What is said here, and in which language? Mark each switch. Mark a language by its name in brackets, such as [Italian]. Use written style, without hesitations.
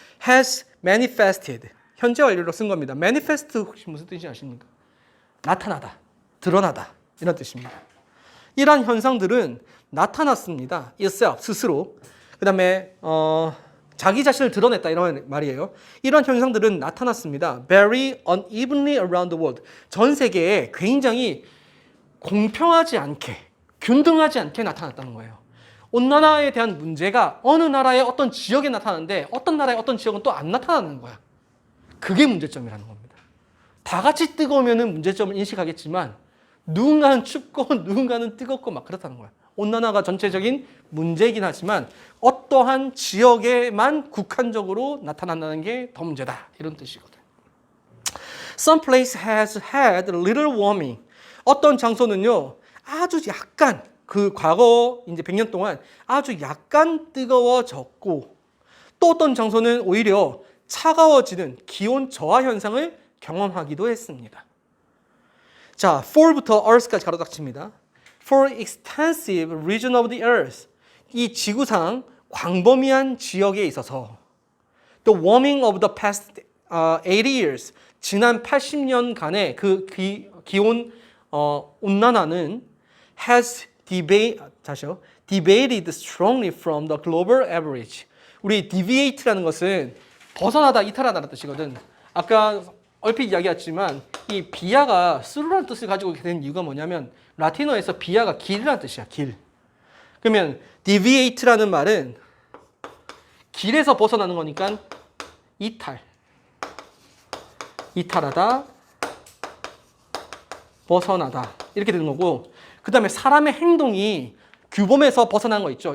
[Korean] has manifested, 현재 완료로 쓴 겁니다. manifest 혹시 무슨 뜻인지 아십니까? 나타나다, 드러나다 이런 뜻입니다. 이러한 현상들은 나타났습니다. itself, 스스로. 그 다음에 자기 자신을 드러냈다 이런 말이에요. 이런 현상들은 나타났습니다. [English] Very unevenly around the world. [Korean] 전 세계에 굉장히 공평하지 않게, 균등하지 않게 나타났다는 거예요. 온난화에 대한 문제가 어느 나라의 어떤 지역에 나타나는데 어떤 나라의 어떤 지역은 또 안 나타나는 거야. 그게 문제점이라는 겁니다. 다 같이 뜨거우면 문제점을 인식하겠지만 누군가는 춥고 누군가는 뜨겁고 막 그렇다는 거야. 온난화가 전체적인 문제이긴 하지만 어떠한 지역에만 국한적으로 나타난다는 게 더 문제다. 이런 뜻이거든. [English] Some place has had little warming. [Korean] 어떤 장소는요, 아주 약간, 그 과거 이제 100년 동안 아주 약간 뜨거워졌고, 또 어떤 장소는 오히려 차가워지는 기온 저하 현상을 경험하기도 했습니다. 자, for부터 earth까지 가로딱 칩니다. [English] For extensive region of the earth. 이 지구상 광범위한 지역에 있어서 the warming of the past 80 years. 지난 80년간의 그 기온 온난화는 has deviated strongly from the global average. [Korean] 우리 deviate라는 것은 벗어나다, 이탈하다는 뜻이거든. 아까 얼핏 이야기했지만 이 비아가 스루라는 뜻을 가지고 된 이유가 뭐냐면 라틴어에서 비아가 길이라는 뜻이야. 길. 그러면 deviate라는 말은 길에서 벗어나는 거니까 이탈하다, 벗어나다 이렇게 되는 거고, 그 다음에 사람의 행동이 규범에서 벗어난 거 있죠.